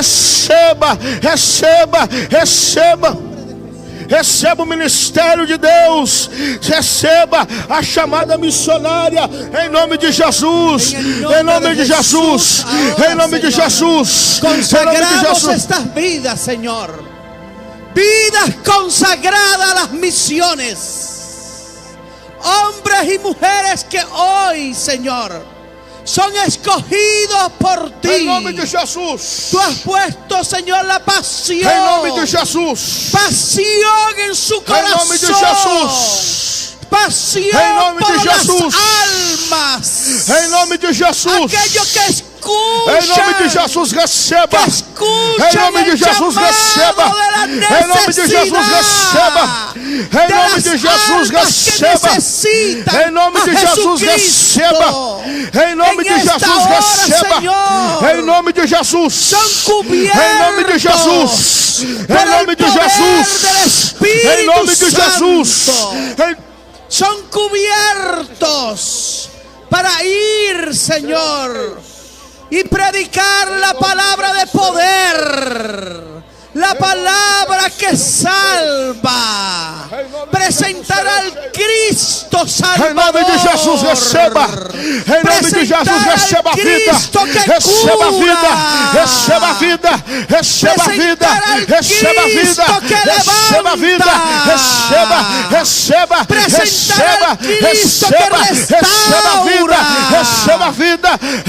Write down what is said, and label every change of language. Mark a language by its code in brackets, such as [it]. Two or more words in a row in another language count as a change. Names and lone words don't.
[pt] Receba, receba, receba. receba o ministério de Deus, receba a chamada missionária, em nome de Jesus, em nome de Jesus, em nome de Jesus. [es] Consagramos estas vidas, Señor, vidas consagradas a las misiones. Hombres y mujeres que hoy, Señor, son escogidos por ti. [pt] Em nome de Jesus. [es] Tú has puesto, Señor, la pasión. [pt] Em nome de Jesus. [es] Pasión en su corazón. [pt] Em nome de Jesus. [es] Pasión [pt] em nome [es] por [pt] de Jesus. [es] las almas. [pt] Em nome de Jesus. [es] Aquellos que escuchan. [pt] Em nome de Jesus, receba. [es] Que escuchan [pt] em nome de Jesus, receba. Em nome de Jesus, receba. Em nome de Jesus, receba. Em nome de Jesus, receba. Em nome de Jesus, receba. Em nome de Jesus. Em nome de Jesus. Em nome de Jesus. Em nome de Jesus. [es] Son cubiertos para ir, Señor, y predicar la palabra de poder, la palabra que salva, presentar al Cristo Salvador. [pt] Em nome de Jesus, receba. Em nome de Jesus, receba a vida. Receba a vida. Receba a vida. Receba a vida. Receba a vida. Receba a vida. Receba. Receba. Receba. Receba. Receba a vida. Receba a vida.